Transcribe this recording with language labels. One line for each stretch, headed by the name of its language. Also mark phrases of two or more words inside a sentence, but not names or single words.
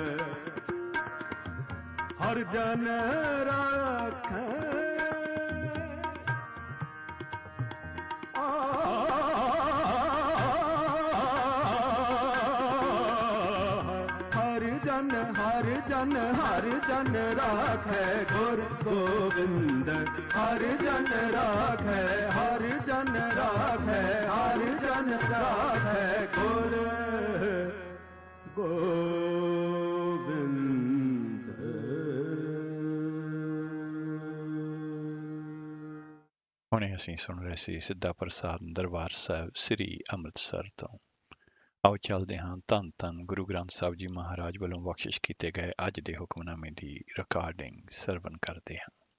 Punjabi: ਹਰ ਜਨ ਰਾਖੈ ਹਰ ਜਨ ਰਾਖੈ ਗੁਰ ਗੋਵਿੰਦ ਹਰ ਜਨ ਰਾਖੈ ਹਰ ਜਨ ਰਾਖੈ ਹਰ ਜਨ ਰਾਖੈ ਗੁਰ ਗੋਵਿੰਦ। ਹੁਣੇ ਅਸੀਂ ਸੁਣ ਰਹੇ ਸੀ ਸਿੱਧਾ ਪ੍ਰਸਾਦ ਦਰਬਾਰ ਸਾਹਿਬ ਸ੍ਰੀ ਅੰਮ੍ਰਿਤਸਰ ਤੋਂ। ਆਓ ਚੱਲਦੇ ਹਾਂ ਧੰਨ ਧੰਨ ਗੁਰੂ ਗ੍ਰੰਥ ਸਾਹਿਬ ਜੀ ਮਹਾਰਾਜ ਵੱਲੋਂ ਬਖਸ਼ਿਸ਼ ਕੀਤੇ ਗਏ ਅੱਜ ਦੇ ਹੁਕਮਨਾਮੇ ਦੀ ਰਿਕਾਰਡਿੰਗ ਸਰਵਣ ਕਰਦੇ ਹਾਂ।